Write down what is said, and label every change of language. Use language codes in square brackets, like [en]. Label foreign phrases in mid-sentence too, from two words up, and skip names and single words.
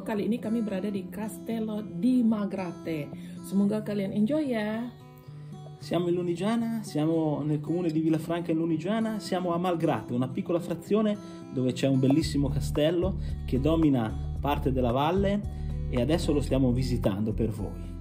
[id] Kali ini kami berada di Castello di Malgrate. Semoga kalian enjoy ya. [it] Siamo in Lunigiana, siamo nel comune di Villafranca in Lunigiana, siamo a Malgrate, una piccola frazione dove c'è un bellissimo castello che domina parte della valle e adesso lo stiamo visitando per voi.